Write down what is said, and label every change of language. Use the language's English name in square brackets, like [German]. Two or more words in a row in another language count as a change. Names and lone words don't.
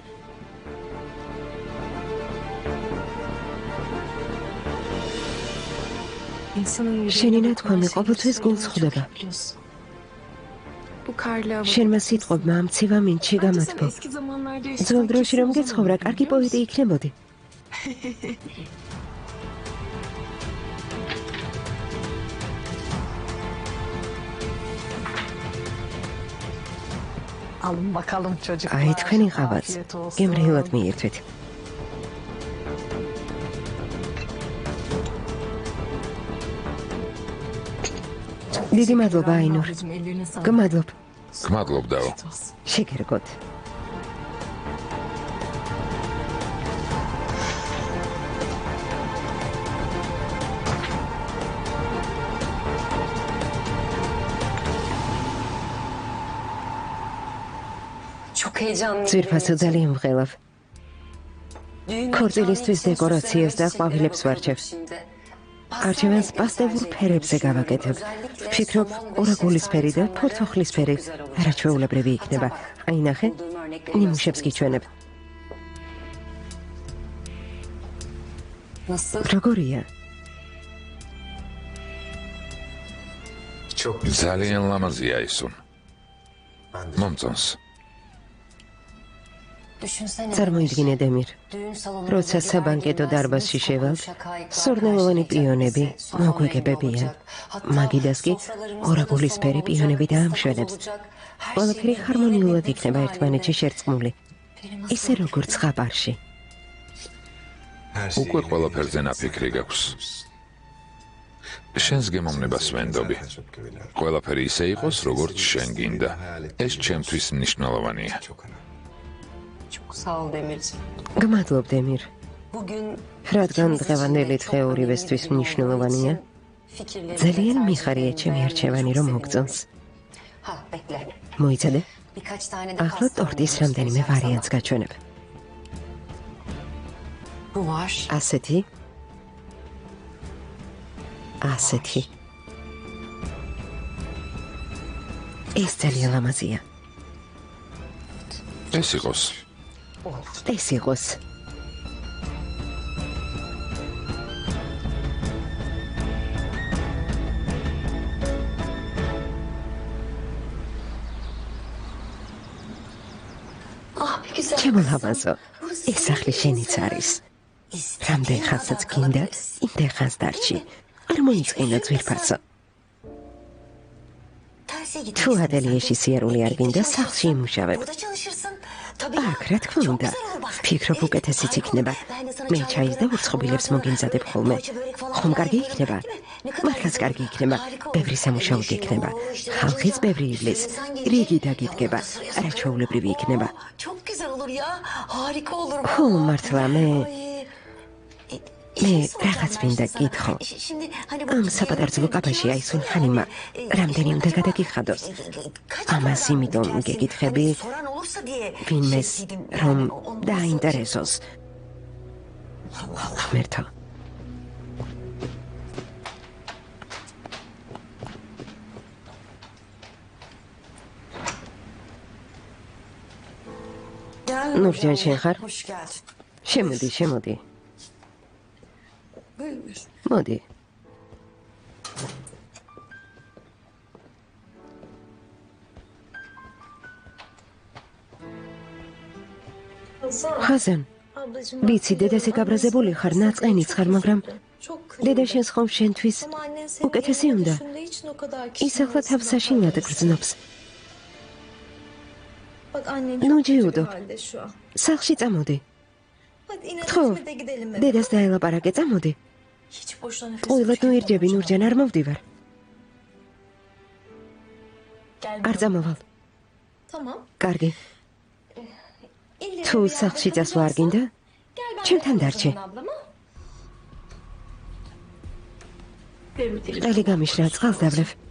[Georgian] შენი ნათქვამი ყოველთვის გულს ხვდება. შენმა სიტყვებმა ამ ცივა მინჩი გამათბო. ძველ დროში რომ გეცხოვრა, კარგი პოეტი იქნებოდი. [Turkish] Alın bakalım çocuklar. [Georgian] აი თქვენი ყავაც. [Turkish] Afiyet olsun. [Georgian] გემრიელად მიირთვით. დიდი მადლობა აინურ. [Turkish] Ablacığım, ellerine sağlık. [Georgian] გმადლობ. გმადლობ დავო. [Turkish] Afiyet olsun. [Georgian] შეგერგოთ. [Turkish] Çok heyecanlıyım. [Georgian] ძვირფასო ძალიან ვღელავ. ქორწილისთვის დეკორაციას და ყვავილებს ვარჩევ. არჩევანს პასტელურ ფერებზე გავაკეთებ. ვფიქრობ, ორაგულისფერი და ფორცოხლისფერი არაჩვეულებრივი იქნება. აი ნახე, ნიმუშებს გიჩვენებ. [Turkish] Nasıl? [Georgian] როგორია? ძალიან ლამაზია ისუნ. მომწონს. [Turkish] Düşünsene. [Georgian] წარმოიდგინე დემირ. [Turkish] Düğün salonu. [Georgian] როცა საბანკეტო დარბაზში შევალთ, სურნელოვანი პიონები მოგვიგებებიან. მაგიდას კი ორაგულისფერი პიონები დაამშვენებს. ყველაფერი ჰარმონიულად იქნება ერთმანეთში შერწყმული. ისე როგორც ზღაპარში. უკვე ყველაფერზე ნაფიქრი გაქვს. შენს გემოვნებას ვენდობი. ყველაფერი ისე იყოს, როგორც შენ გინდა. ეს ჩემთვის მნიშვნელოვანია. [Turkish] Çok sağ ol Demirci. [Georgian] გმადლობ დემირ. [Turkish] Bugün [Georgian] რადგან დღევანდელი დღე ორივესთვის მნიშვნელოვანია, ძალიან მიხარია ჩემი არჩევანი რომ მოგწონს. [Turkish] Ha bekle. [Georgian] მოიცადე? [Turkish] Birkaç tane de [Georgian] ახლა [Turkish] pasta [Georgian] ტორტის [Turkish] var. [Georgian] რამდენიმე ვარიანტს გაჩვენებ. [Turkish] Bu var. [Georgian] ასეთი. ასეთი. ეს ძალიან ლამაზია. ეს იყოს. ეს იყოს. [Turkish] Ah bir güzel. [Georgian] ჩემო ლამაზო, ეს სახლი შენიც არის. რამდენ ხანსაც გინდა, იმდენ ხანს დარჩი. არ მოიწყინა ძვირფასო. თუ ატელიერში სიარული არ გინდა, სახლში იმუშავებ. [Turkish] Burada çalışırsın. Tabii. [Georgian] აქ, რა თქმა უნდა. ვფიქრობ, უკეთესიც იქნება. მე ჩაის და ურცხობილებს მოგინძადებ ხოლმე. ხომ კარგი იქნება? მართლაც კარგი იქნება. ბევრი სამუშაო იქნება. ხალხიც ბევრი ივლის. რიგი დაგიდგება. არაჩვეულებრივი იქნება. [Turkish] Çok güzel olur ya. Harika olur. [Georgian] ხო, მართლა მე მე რაღაც მინდა გითხო. [Turkish] Şimdi hani [Georgian] ამ საპატარძლო კაფეში აისულ ხანიმა რამდენი უნდა გადაგიხადოს? ამას იმიტომ გეკითხები, [Turkish] soran olursa diye [Georgian] ვინმეს [Turkish] şey dedim, [Georgian] რომ [Turkish] yani ondan [Georgian] დააინტერესოს. ღმერთო. [Turkish] Gel [Georgian] ნურჯან შენ ხარ? [Turkish] Hoş geldin. [Georgian] შემოდი, შემოდი. [Turkish] Buyur. [Georgian] მოდი. ხაზან, ვიცი, დედაზე გაბრაზებული ხარ, ნაწყენიც ხარ, მაგრამ დედა შენს ხომ შენთვის უკეთესი უნდა. ის ახლა თავს საშინლად გრძნობს. Nu ჯიუდობ. სახლში წამოდი. ხო, დედას დაელაპარაკე, წამოდი. [Turkish] Hiç boşuna nefes [Georgian] ყოლად ნუირჯები, [Turkish] tüketme [Georgian] ნურჯან, არ მოვდივარ. [Turkish] Gel [Georgian] არ წამოვალ. [Turkish] Tamam. [Georgian] კარგი. თუ სახლში წასვლა არ გინდა, ჩემთან დარჩე. ყელი გამიშრა, წყალს დავლევ.